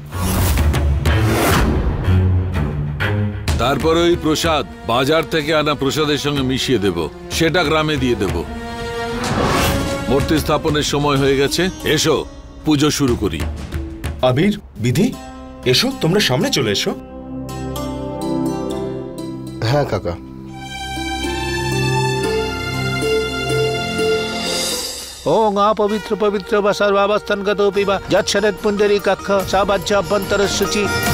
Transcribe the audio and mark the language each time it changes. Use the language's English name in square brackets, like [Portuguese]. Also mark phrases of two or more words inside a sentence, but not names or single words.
[Bangla] তারপর ওই প্রসাদ বাজার থেকে আনা প্রসাদের সঙ্গে মিশিয়ে দেব, সেটা গ্রামে দিয়ে দেব। মূর্তি স্থাপনের সময় হয়ে গেছে, এসো পুজো শুরু করি। আবির, বিধি, এসো, তোমরা সামনে চলে এসো। হ্যাঁ কাকা। [Sanskrit] ओं अपवित्र पवित्र व सर्वावस्थानगतोऽपि वा यच्छरत् पुण्डरीकाक्ष सा बाह्य अभ्यन्तरशुचि।